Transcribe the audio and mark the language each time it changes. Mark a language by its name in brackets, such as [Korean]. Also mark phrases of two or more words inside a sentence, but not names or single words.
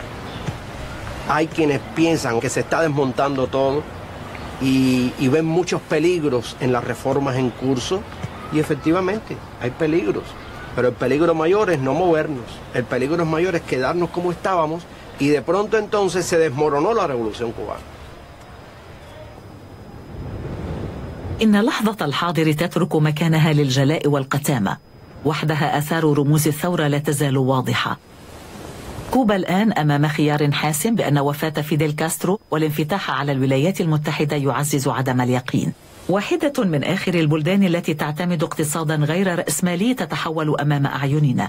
[Spanish] Hay quienes piensan que se está desmontando todo y ven muchos peligros en las reformas en curso, y efectivamente hay peligros, pero el peligro mayor es no movernos, el peligro mayor es quedarnos como estábamos, y de pronto entonces se desmoronó la revolución cubana. [Arabic] إن لحظة الحاضر تترك مكانها للجلاء والقتامة، وحدها آثار رموز الثورة لا تزال واضحة. كوبا الآن أمام خيار حاسم بأن وفاة فيديل كاسترو والانفتاح على الولايات المتحدة يعزز عدم اليقين. واحدة من آخر البلدان التي تعتمد اقتصادا غير رأسمالي تتحول أمام أعيننا.